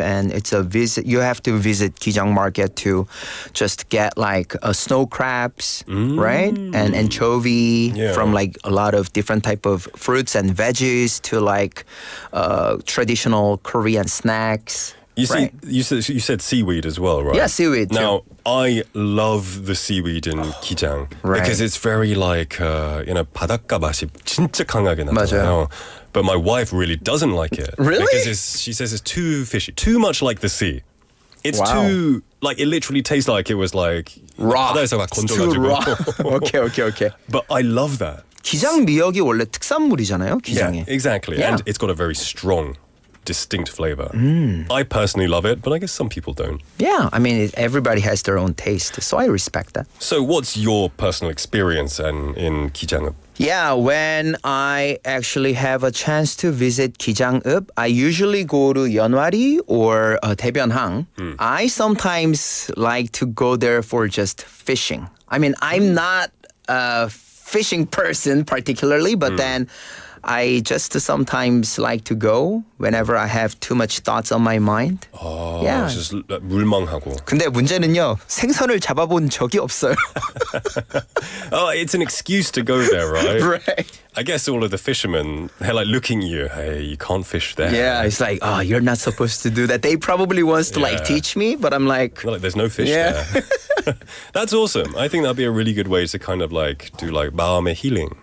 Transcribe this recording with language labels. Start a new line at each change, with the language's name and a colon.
English: And it's a visit. You have to visit Gijang Market to just get like snow crabs, right? And anchovy from like a lot of different type of fruits and veggies to like traditional Korean snacks. You see, Right. you said seaweed as well, right? Yeah, seaweed, too. Now, I love the seaweed in Gijang Right. because it's very like,
Korean: 바닷가 맛이 진짜 강하게 나잖아요. 맞아요.
English: But my wife really doesn't like it. Really? Because she says it's too fishy, too much like the sea. It's Wow. too, like, it literally tastes like it was like Raw.
Korean: 바다에서 막
English: It's too raw.
Korean: 건져가지고.
English: Okay. But I love that.
Korean: 기장 미역이 원래 특산물이잖아요, 기장이.
English: Yeah, exactly. Yeah. And it's got a very strong, distinct flavor. I personally love it, but I guess some people don't. Yeah, I mean, everybody has their own taste, so I respect that. So what's your personal experience in Gijang? Yeah, when I actually have a chance to visit Gijang-읍, I usually go to Yeonwari or Daebyonhang. I sometimes like to go there for just fishing. I mean, I'm not a fishing person particularly, but then I just sometimes like to go whenever I have too much thoughts on my mind. Yeah. It's just 물망하고.
Korean: 근데 문제는요, 생선을 잡아본 적이 없어요.
English: Oh, it's an excuse to go there, right? Right. I guess all of the fishermen, they're like looking at you, hey, you can't fish there. Yeah, it's like, oh, you're not supposed to do that. They probably wants to like Yeah. teach me, but I'm like, They're like, there's no fish Yeah. there. That's awesome. I think that'd be a really good way to kind of like do like
Korean: 마음의
English: healing.